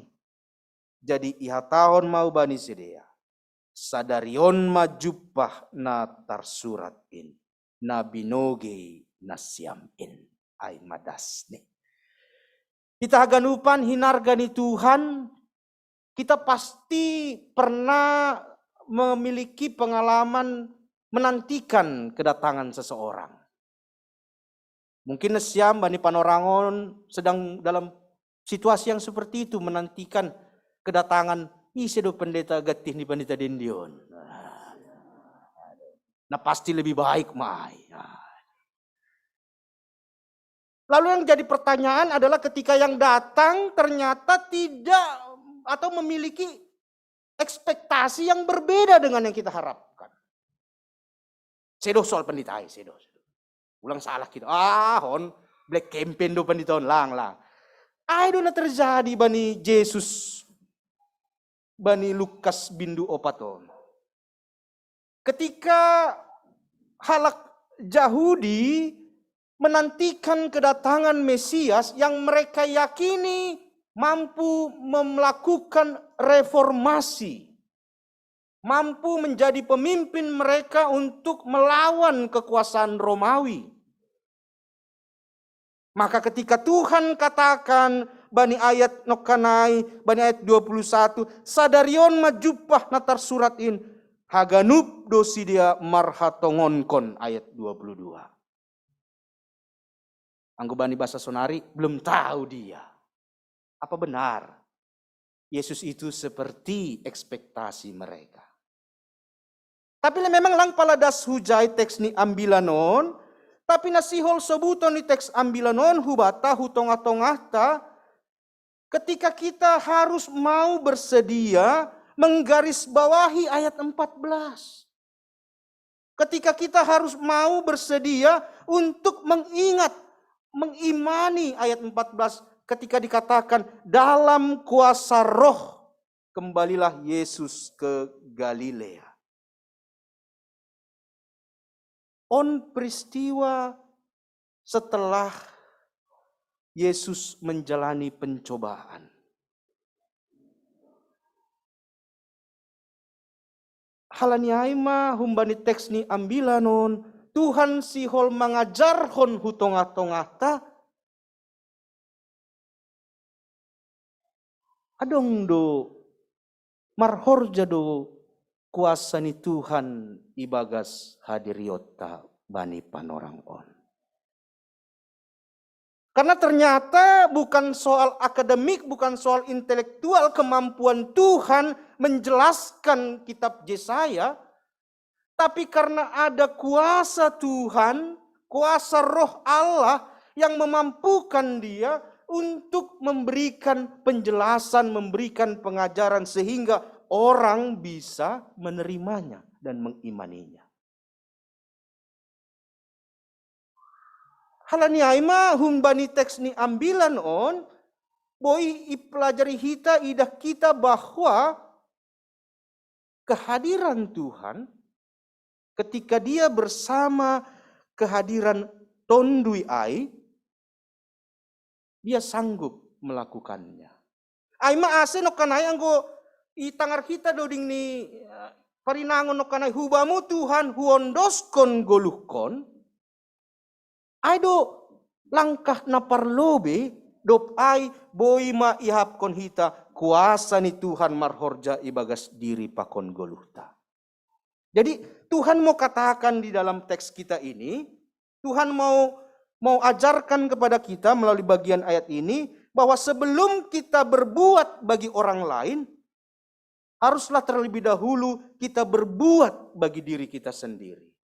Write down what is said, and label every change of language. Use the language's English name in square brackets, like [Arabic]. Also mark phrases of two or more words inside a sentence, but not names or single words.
[Batak Simalungun] Jadi iha tahun mau bani Sidea. Sadarion majupah na tarsurat in. Na binoge na siam in. Ai madas ni. Kita ganupan hinargani Tuhan. [Indonesian] Kita pasti pernah memiliki pengalaman menantikan kedatangan seseorang. Mungkin [Batak Simalungun] nesiam bani panorangon [Indonesian] sedang dalam situasi yang seperti itu menantikan kedatangan [Batak Simalungun] isedo pendeta gatih ni pendeta dendion. [Indonesian] Nah pasti lebih baik mai. Lalu yang jadi pertanyaan adalah ketika yang datang ternyata tidak atau memiliki ekspektasi yang berbeda dengan yang kita harapkan. [Batak Simalungun] Sedo soal pendeta, sedo. Ulang salah kita. Hon [English] black campaign [Batak Simalungun] do pendeta lang. Ayo na terjadi bani Jesus, bani Lukas bindu opaton. [Indonesian] Ketika halak Yahudi menantikan kedatangan Mesias yang mereka yakini mampu melakukan reformasi, mampu menjadi pemimpin mereka untuk melawan kekuasaan Romawi. Maka ketika Tuhan katakan [Batak Simalungun] bani ayat nokanai, bani ayat 21, sadarion majupah natar suratin, haganup dosi dia marhatongonkon ayat 22. Anggo bani bahasa Sonari [Indonesian] belum tahu dia. Apa benar Yesus itu seperti ekspektasi mereka? Tapi memang [Batak Simalungun] lang paladas hujai teks ni ambilanon, tapi nasihol sebuton ni teks ambilanon hubata hutonga-tongahta, [Indonesian] ketika kita harus mau bersedia menggarisbawahi ayat 14. Ketika kita harus mau bersedia untuk mengimani ayat 14, ketika dikatakan dalam kuasa roh kembalilah Yesus ke Galilea. On peristiwa setelah Yesus menjalani pencobaan. [Batak Simalungun] Halaniai ma humbani teks ni ambilanon Tuhan sihol mengajarhon hutonga-tonga ta adong do marhorja do kuasa ni Tuhan ibagas hadiriota bani panorang on. [Indonesian] Karena ternyata bukan soal akademik, bukan soal intelektual, kemampuan Tuhan menjelaskan kitab Yesaya, tapi karena ada kuasa Tuhan, kuasa Roh Allah yang memampukan dia untuk memberikan penjelasan, memberikan pengajaran sehingga orang bisa menerimanya dan mengimaninya. [Batak Simalungun] Halani aima humbani teks ni ambilan on, boi ipelajari hita idah kita [Indonesian] bahwa kehadiran Tuhan ketika dia bersama kehadiran [Batak Simalungun] tondui ai, [Indonesian] dia sanggup melakukannya. [Batak Simalungun] Aima ase no kanai anggo itangar kita doding ni parinangon no kanai hubamu Tuhan huondoskon goluhkon. Aido langkah na parlobe dop ai boi ma ihapkon hita kuasa ni Tuhan marhorja ibagas diri pakon goluhta. [Indonesian] Jadi Tuhan mau katakan di dalam teks kita ini, Tuhan mau ajarkan kepada kita melalui bagian ayat ini bahwa sebelum kita berbuat bagi orang lain, haruslah terlebih dahulu kita berbuat bagi diri kita sendiri.